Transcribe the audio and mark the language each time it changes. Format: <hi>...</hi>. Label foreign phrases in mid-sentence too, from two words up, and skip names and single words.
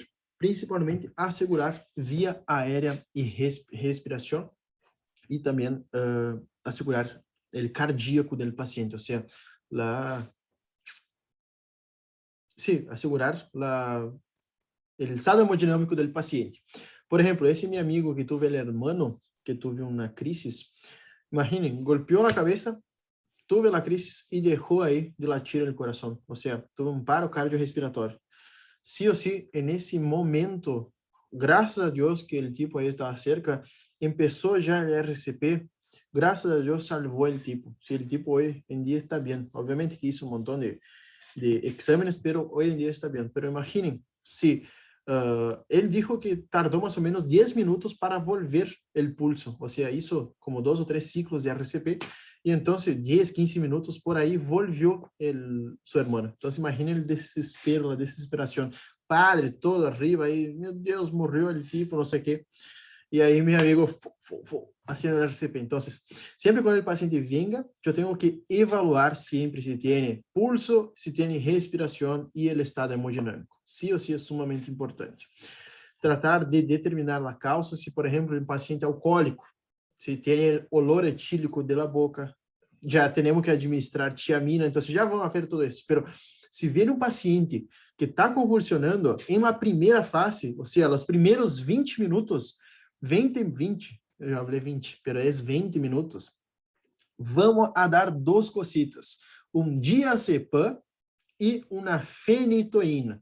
<pt>Principalmente assegurar via aérea e respiração e também assegurar o cardíaco do paciente, ou seja, asegurar o estado hemodinâmico do paciente. Por exemplo, esse meu amigo que tuve o hermano, que tuve uma crise, imaginem, golpeou na cabeça, tuve a crise e deixou aí de latir no coração, ou seja, tuve um paro cardiorrespiratório.</pt> <es>Sí ou sí,</es> <pt>nesse momento, graças a Deus que o tipo aí estava cerca, começou já o RCP, graças a Deus salvou o tipo. Se o tipo hoje em dia está bem, obviamente que hizo um montão de exámenes, pero hoje em dia está bem. Pero imaginem, se ele dijo que tardou mais ou menos 10 minutos para volver o pulso, ou seja, isso como 2 ou 3 ciclos de RCP, e então 10, 15 minutos por aí</pt> <es>volvió su hermano.</es> <pt>Então imaginen o desespero, a desesperação.</pt> <es>Padre, todo arriba,</es> <pt>aí, meu Deus, morreu o tipo, não sei o quê. E aí meu amigo</pt> <es>haciendo el</es> <pt>RCP.</pt> <es>Entonces, siempre cuando el paciente venga, yo tengo que evaluar siempre si tiene pulso, si tiene respiración y el estado hemodinámico. Sí o sí es sumamente importante. Tratar de determinar la causa, si por ejemplo el paciente alcohólico, si tiene el olor etílico de la boca,</es> <pt>já temos que administrar tiamina, então já vamos ver tudo isso.</pt> <es>Pero se vier um paciente que está convulsionando em uma primeira fase, ou seja, os primeiros 20 minutos, 20, eu já falei 20, pero é 20 minutos, vamos a dar duas cositas, um diazepam e uma fenitoína.</es>